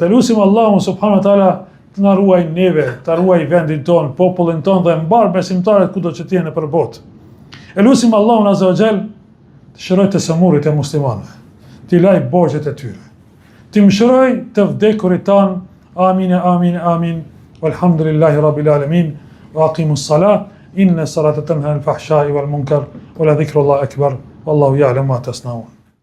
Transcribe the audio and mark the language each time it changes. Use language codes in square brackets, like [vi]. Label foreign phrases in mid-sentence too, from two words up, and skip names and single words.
[sq] Elusim Allahun [ar] سبحانه وتعالى [sq] të na ruaj neve, të ruaj vendin ton, popullin ton dhe mbar besimtarët kudo që të jenë nëpër botë. Elusim Allahun [ar] عز وجل [sq] të shëroj të sëmurit e muslimanëve, t'i laj borxhet e tyre, t'i mëshiroj të vdekurit tan. [ar] آمين، آمين، آمين. والحمد لله رب العالمين. وأقيموا الصلاة. إن الصلاة تنهى عن الفحشاء والمنكر. ولذكر الله أكبر. والله يعلم ما تصنعون.